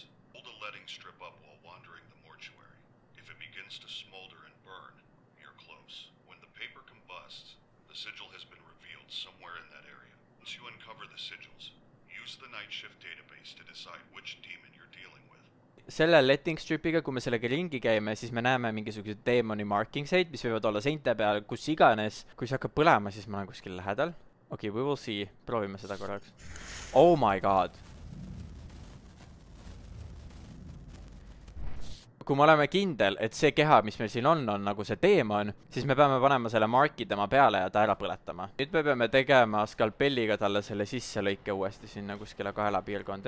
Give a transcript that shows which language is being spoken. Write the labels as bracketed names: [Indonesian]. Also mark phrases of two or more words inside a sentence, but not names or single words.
[English] Hold a letting strip up while wandering the mortuary. If it begins to smolder and burn, you're close. When the paper combusts, the sigil has been revealed somewhere in that area. Once you uncover the sigils, use the night shift database to decide which demon you're dealing with. [Estonian] Selle [English] letting stripiga, [Estonian] kui me sellega ringi käime, siis me näeme mingisugused demoni markingseid, mis võivad olla seinte peal, kus iganes. Kui see hakkab põlema, siis ma olen kuskil lähedal. Okei, [English] we will see. [Estonian] Proovime seda korraks. [English] Oh my god. [Estonian] Kui me oleme kindel, et see keha, mis meil siin on nagu see teemon, siis me peame panema selle marki tema peale ja ta ära põletama. Nüüd me peame tegema skalpelliga talle selle sisse lõike uuesti sinna kuskile kaela piirkonda.